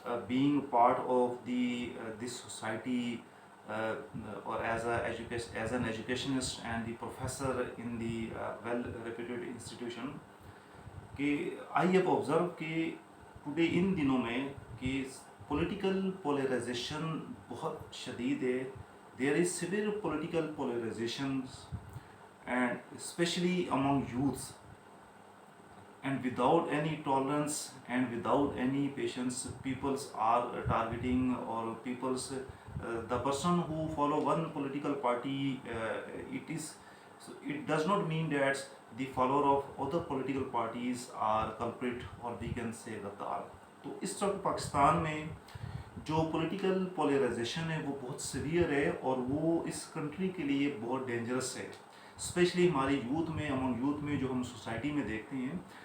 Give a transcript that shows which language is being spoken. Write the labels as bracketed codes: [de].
[en] being part of the this society और as an educationist and the professor in the well reputed institution कि I have observe कि today [hi] in दिनों में कि [en] political polarisation [hi] बहुत शदीद है. [en] There is severe political polarisation and especially among youths, and without any tolerance and without any patience peoples are targeting, or people's the person who follow one political party, it does not mean that the follower of other political parties are culprit, or we can say Gaddar. [hi] तो इस वक्त पाकिस्तान में जो political polarisation है वो बहुत severe है और वो इस कंट्री के लिए बहुत डेंजरस है. स्पेशली हमारे यूथ में, [en] among youth [hi] में जो हम सोसाइटी में देखते हैं.